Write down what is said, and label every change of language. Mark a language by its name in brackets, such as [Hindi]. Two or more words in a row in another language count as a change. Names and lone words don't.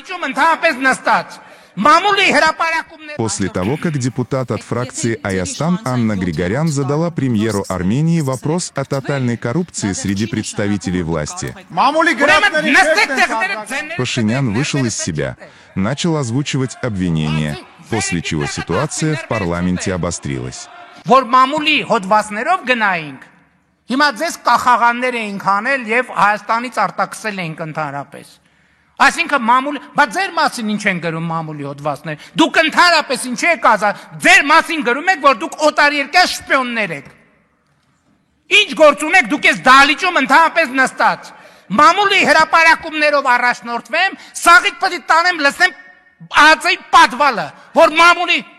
[Russian] После того, как депутат от фракции Аястан Анна Григорян задала премьеру Армении вопрос о тотальной коррупции среди представителей власти. Пашинян вышел из себя, начал озвучивать обвинения, после чего ситуация в парламенте обострилась. [Armenian] Այսինքն մամուլ, բայց ձեր մասին ինչ են գրում մամուլի հոդվածներ։ Դուք ընդհանրապես ինչ եք ասա, ձեր մասին գրում եք, որ դուք օտարերկրյա շպիոններ եք։ Ինչ գործ ունեք, դուք ես դահլիճում ընդհանրապես նստած։ Մամուլի հրապարակումներով առաջնորդվեմ, սաղիկ պետք է տանեմ, լսեմ ԱԾ-ի պատվալը, որ մամուլի